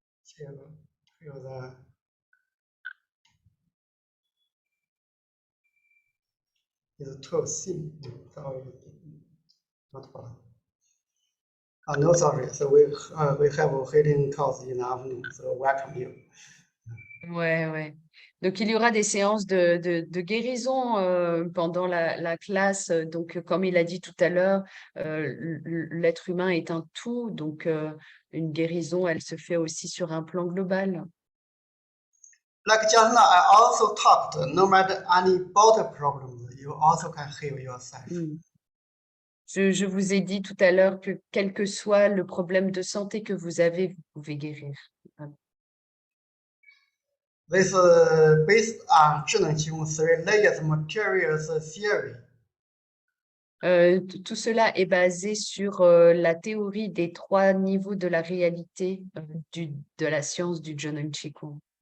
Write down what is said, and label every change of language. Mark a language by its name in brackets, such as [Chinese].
[English] Feel the is too thin. Sorry, not for. No, sorry. So we have a healing course in the afternoon. So welcome you. [French] Ouais. Donc, il y aura des séances de guérison pendant la classe. Donc, comme il a dit tout à l'heure, l'être humain est un tout. Donc, une guérison, elle se fait aussi sur un plan global. [English] Like just now, I also talked, no matter any body problems, you also can heal yourself. [French] Je vous ai dit tout à l'heure que quel que soit le problème de santé que vous avez, vous pouvez guérir. [English] This is based on 智能气功 three layers materials theory. [French] Tout cela est basé sur la théorie des 3 niveaux de la réalité de la science du Zheneng Qigong.